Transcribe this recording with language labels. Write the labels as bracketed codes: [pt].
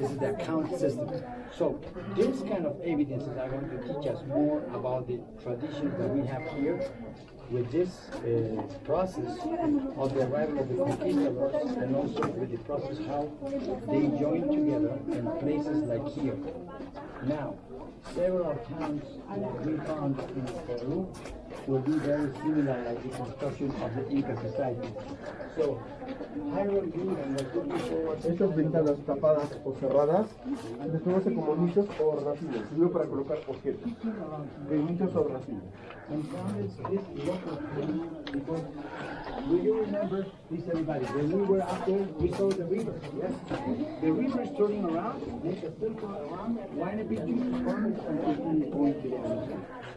[en] This is the account system. So this kind of evidences are going to teach us more about the traditions that we have here with this process of the arrival of the conquistadors, and also with the process how they join together in places like here. Now, several towns that we found in Peru will be very similar like the construction of the Inca society. So, Hiram Green was looking forward to [es] Estas ventanas tapadas o cerradas les conoce como nichos o hornacinas, sirve para colocar objetos. Nichos o hornacinas. [en] and founded this local town because do you remember, please everybody, when we were out there, we saw the river, yes? The river is turning around, there's a circle around, Machu Picchu, farmers and going to the Amazon.